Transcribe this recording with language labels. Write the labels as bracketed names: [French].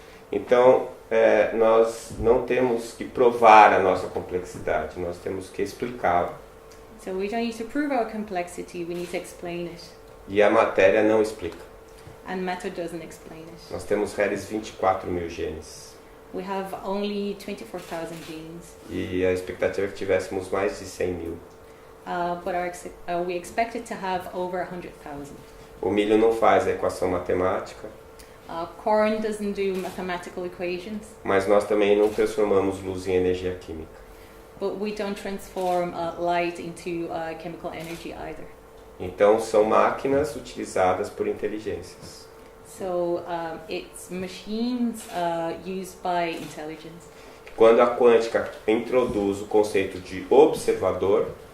[Portuguese] Então, nós não temos que provar a nossa complexidade, nós temos que explicá-la. [English] So we don't need to prove our complexity, we need to explain it. [Portuguese] E a matéria não explica. [English] And matter doesn't explain it. [Portuguese] Nós temos reles 24 mil genes. [English] We have only 24,000 genes. [Portuguese] E a expectativa é que tivéssemos mais de 100 mil. [English] But we expected to have over 100,000. [Portuguese] O milho não faz a equação matemática. [English] Corn doesn't do mathematical equations. [Portuguese] Mas nós também não transformamos luz em energia química. [English] But we don't transform light into chemical energy either. [Portuguese] Então são máquinas utilizadas por inteligências. [English] So it's machines used by intelligence. [Portuguese] Quando a quântica introduz o conceito de observador,